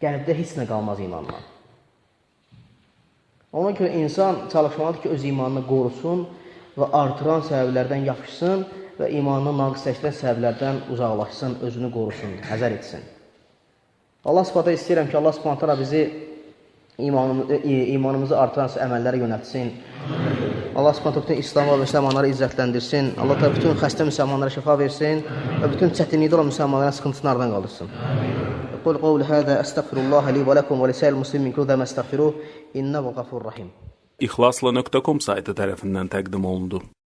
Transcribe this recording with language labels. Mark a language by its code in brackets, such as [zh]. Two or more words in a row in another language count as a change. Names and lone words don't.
[az] qəlbdə heç nə qalmaz imandan. Ona görə insan çalışmalıdır ki, öz imanını qorusun və artıran səbəblərdən yapışsın və imanını naqisləşdirən səbəblərdən uzaqlaşsın, özünü qorusun, həzər etsin. Allah Subhanahu istəyirəm ki, Allah Subhanahu bizi imanımızı artıran əməllərə yönəltsin. Allah Subhanahu bütün İslam və müsəlmanları izzətləndirsin. Allah da bütün xəstə müsəlmanlara şəfa versin və bütün çətinlikdə olan müsəlmanların sıxıntısını aradan qaldırsın. [ar] قُلْ قَوْلِي هَذَا أَسْتَغْفِرُ اللَّهَ لِي وَلَكُمْ وَلِسَائِرِ الْمُسْلِمِينَ مِنْ كُلِّ مَا أَسْتَغْفِرُهُ إِنَّهُ غَفُورٌ رَحِيمٌ. [az] İxlasla.com saytı tərəfindən təqdim olundu.